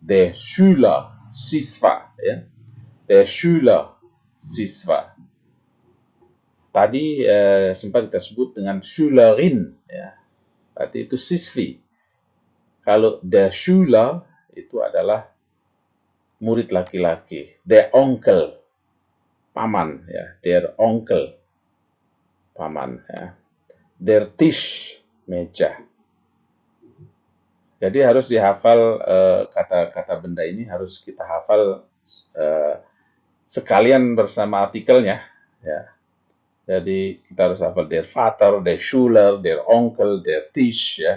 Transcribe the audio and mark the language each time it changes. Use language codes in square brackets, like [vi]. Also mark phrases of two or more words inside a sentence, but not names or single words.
[de] Der Schüler, [id] siswa, ya. [de] Der Schüler, [id] siswa. Tadi sempat kita sebut dengan Schülerin, ya. Berarti itu siswi. Kalau [de] der Schüler [id] itu adalah murid laki-laki. [de] Der Onkel, [id] paman, ya. [de] Der Onkel, [id] paman, ya. [de] Der Tisch, [id] meja. Jadi harus dihafal kata-kata benda ini harus kita hafal sekalian bersama artikelnya, ya. Jadi kita harus hafal [de] der Vater, der Schüler, der Onkel, der Tisch, [id] ya.